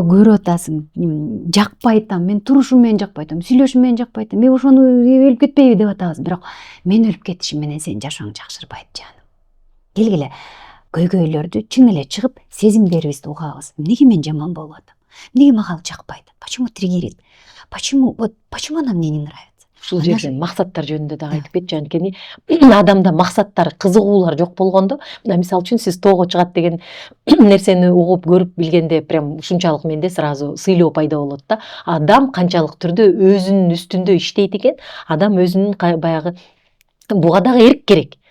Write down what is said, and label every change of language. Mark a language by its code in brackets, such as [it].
[ky] Көрүп атасың, жакпайт, мен турушум менен жакпайт, сүйлөшүм менен жакпайт, мен ошону өлүп кетпейби деп атабыз. Бирок мен өлүп кетишим менен сенин жашооң жакшырбайт, жаным. Келгиле, көйгөйлөрдү чын эле чыгып, сезимдерибизди угабыз. Эмнеге мен жаман болуп атам? Эмнеге мага ал жакпайт? [ru] Почему триггерит? Почему она мне не нравится? [ky] Ушул жерден максаттар жөнүндө дагы айтып кетчи, анткени адамда максаттар, кызыгуулар жок болгондо, мына мисалы үчүн сиз тоого чыгат деген нерсени угуп көрүп билгенде прям ушунчалык менде сразу сыйлоо пайда болот да. Адам канчалык түрдө өзүнүн үстүндө иштейт экен, адам өзүнүн баягы буга дагы эрк керек.